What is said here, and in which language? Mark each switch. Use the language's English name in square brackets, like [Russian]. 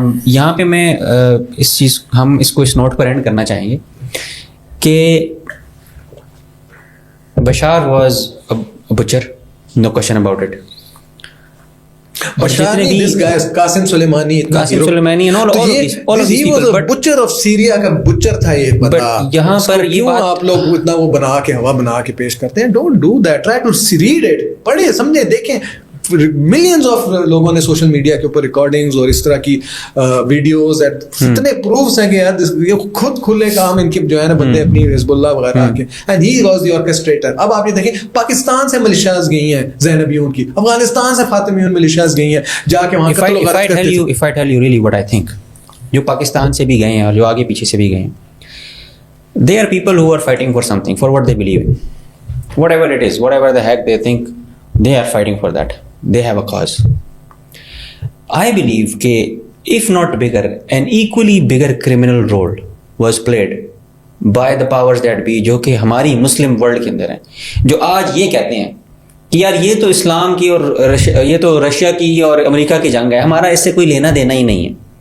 [Urdu] یہاں پہ میں اس چیز, ہم اس کو اس نوٹ پر اینڈ کرنا چاہیں گے کہ Bashar [English] Was a butcher, no question about it. [Urdu] Bashar نہیں, [English] this guy [Urdu] Qasim Soleimani [English] and all of these people, but butcher of Syria [Urdu] کا butcher تھا یہ بندہ. یہاں پر یہ بات آپ لوگ اتنا وہ بنا کے ہوا بنا کے پیش کرتے ہیں. [English] Don't do that. Try to read it. [Urdu] پڑھیں, سمجھیں, دیکھیں. ملینز آف لوگوں نے سوشل میڈیا کے اوپر ریکارڈنگز اور اس طرح کی ویڈیوز, اتنے پروفس ہیں کہ یار یہ خود کھلے کام ان کے جو ہے نا بندے اپنی حزب اللہ وغیرہ کے, [English] And he was the orchestrator. [Urdu] اب آپ یہ دیکھیں پاکستان سے ملیشیاز گئی ہیں زینبیون کی, افغانستان سے فاطمیون ملیشیاز گئی ہیں جا کے وہاں قتل و غارت کرتے تھے. [English] If I tell you really what I think, [Urdu] جو پاکستان سے بھی گئے ہیں [English] اور جو آگے پیچھے سے بھی گئے ہیں, they are people who are fighting for something, for what they believe in, whatever it is, whatever the heck they think, they are fighting for that. They have a cause. I believe [Urdu] کہ [English] if not bigger, an equally bigger criminal role was played by the powers that be, [Urdu] جو کہ ہماری Muslim world کے اندر ہیں, جو آج یہ کہتے ہیں کہ یار یہ تو اسلام کی اور یہ تو رشیا کی اور امریکہ کی جنگ ہے, ہمارا اس سے کوئی لینا دینا ہی نہیں ہے.